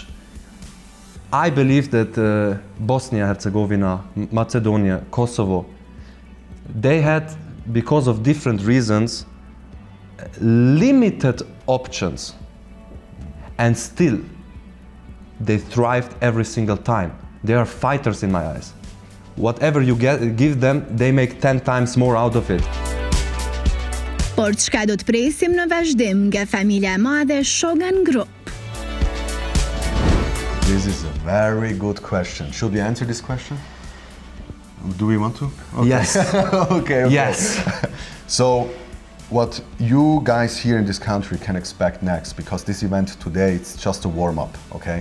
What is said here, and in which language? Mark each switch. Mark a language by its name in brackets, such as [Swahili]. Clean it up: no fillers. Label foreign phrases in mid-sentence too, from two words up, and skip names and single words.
[English] I believe that Bosnia-Herzegovina, Macedonia, Kosovo, they had, because of different reasons, limited options, and still they thrived every single time. They are fighters in my eyes. Whatever you give them, they make 10 times more out of it. [Albanian] Por çka do të presim në vazhdim nga familja e madhe Chogan Group? [English] This is a very good question. Should we answer this question? Do we want to? Okay. Yes. Okay. Yes. So, what you guys here in this country can expect next, because this event today, it's just a warm-up, okay?